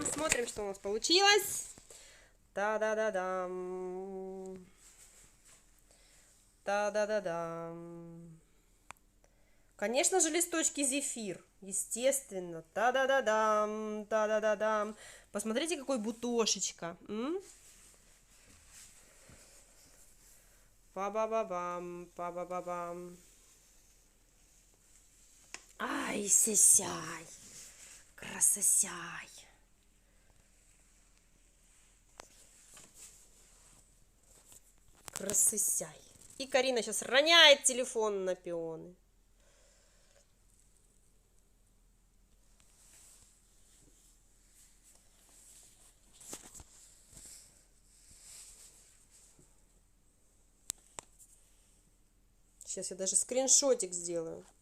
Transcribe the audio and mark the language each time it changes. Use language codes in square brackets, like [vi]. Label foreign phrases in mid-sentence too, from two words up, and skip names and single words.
[ru] Смотрим, что у нас получилось. Та-да-да-дам. Та-да-да-дам. Конечно же, листочки зефир. Естественно. Та-да-да-дам. Та-да-да-дам. Посмотрите, какой бутошечка. Па-ба-ба-бам. Па-ба-ба-бам. Ай, сяй. Красосяй. Красосяй. И Карина сейчас роняет телефон на пионы. Сейчас я даже скриншотик сделаю.